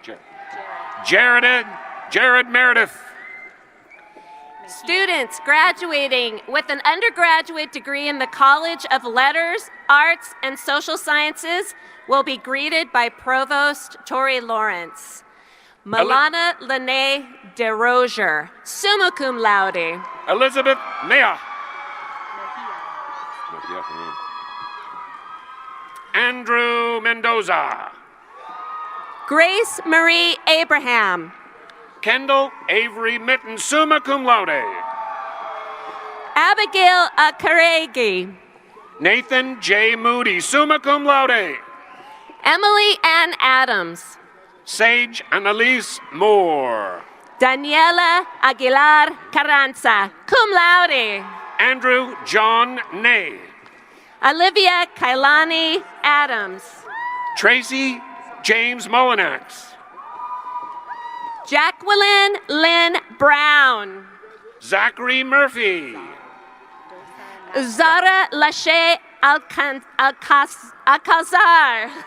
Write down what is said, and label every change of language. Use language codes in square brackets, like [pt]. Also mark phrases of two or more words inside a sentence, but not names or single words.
[en] Jared Meredith. Students graduating with an undergraduate degree in the College of Letters, Arts, and Social Sciences will be greeted by Provost Tori Lawrence. Milana Lene DeRozier, [la] summa cum laude. [en] Elizabeth Mea. Andrew Mendoza. Grace Marie Abraham. Kendall Avery Mitten, [la] summa cum laude. [en] Abigail Akaregi. Nathan J. Moody, [la] summa cum laude. [en] Emily Ann Adams. Sage Annalise Moore. Daniela Aguilar Carranza, [la] cum laude. [en] Andrew John Ney. Olivia Kailani Adams. Tracy James Mullinax. Jacqueline Lynn Brown. Zachary Murphy. Zara Lachey Alcazar.